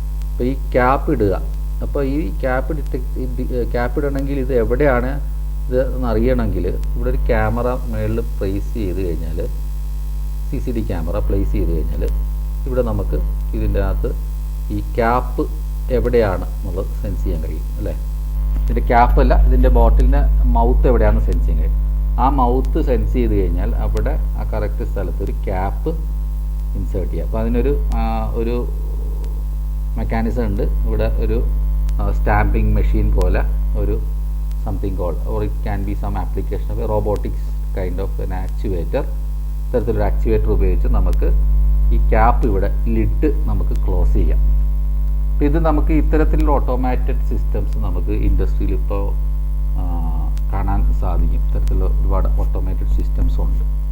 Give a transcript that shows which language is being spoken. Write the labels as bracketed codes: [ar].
[ml] അപ്പോൾ ഈ ക്യാപ്പ് ഇടുക, അപ്പോൾ ഈ ക്യാപ്പ് ഇടണമെങ്കിൽ ഇത് എവിടെയാണ് ഇത് എന്നറിയണമെങ്കിൽ ഇവിടെ ഒരു ക്യാമറ മുകളിൽ പ്ലേസ് ചെയ്ത് കഴിഞ്ഞാൽ, CCD ക്യാമറ പ്ലേസ് ചെയ്ത് കഴിഞ്ഞാൽ ഇവിടെ നമുക്ക് ഇതിൻ്റെ അകത്ത് ഈ ക്യാപ്പ് എവിടെയാണ് എന്നുള്ളത് സെൻസ് ചെയ്യാൻ കഴിയും അല്ലേ. ഇതിൻ്റെ ക്യാപ്പല്ല, ഇതിൻ്റെ ബോട്ടിലിൻ്റെ മൗത്ത് എവിടെയാണെന്ന് സെൻസ് ചെയ്യാൻ കഴിയും. ആ മൗത്ത് സെൻസ് ചെയ്ത് കഴിഞ്ഞാൽ അവിടെ ആ കറക്റ്റ് സ്ഥലത്ത് ഒരു ക്യാപ്പ് ഇൻസേർട്ട് ചെയ്യുക. അപ്പോൾ അതിനൊരു മെക്കാനിസം ഉണ്ട്. ഇവിടെ ഒരു സ്റ്റാമ്പിങ് മെഷീൻ പോലെ ഒരു [en] something called, or it can be some application of a robotics kind of an actuator. [ml] ഇത്തരത്തിലൊരു ആക്ച്വേറ്റർ ഉപയോഗിച്ച് നമുക്ക് ഈ ക്യാപ്പ് ഇവിടെ ലിഡ് നമുക്ക് ക്ലോസ് ചെയ്യാം. അപ്പോൾ ഇത് നമുക്ക് ഇത്തരത്തിലുള്ള ഓട്ടോമാറ്റഡ് സിസ്റ്റംസ് നമുക്ക് ഇൻഡസ്ട്രിയിൽ ഇപ്പോൾ കാണാൻ സാധിക്കും. ഇത്തരത്തിലുള്ള ഒരുപാട് ഓട്ടോമാറ്റഡ് സിസ്റ്റംസ് ഉണ്ട്.